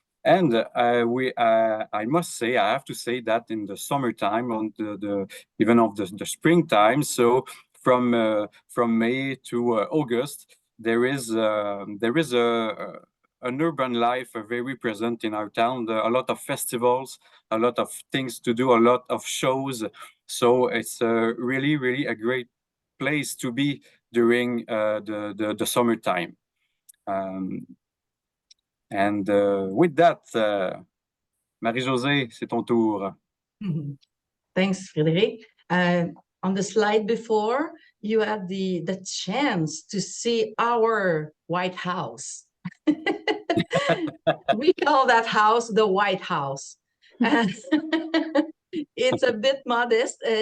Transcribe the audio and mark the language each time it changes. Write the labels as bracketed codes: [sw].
[en] And I must say, I have to say that in the summertime, on even of the springtime, so from May to August, there is an urban life very present in our town. A lot of festivals, a lot of things to do, a lot of shows. So it's really a great place to be during the summertime. With that, [fr] Marie-Josée, c'est ton tour. [en] Thanks, Frédéric. On the slide before, you had the chance to see our White House. We call that house the White House. And it's a bit modest.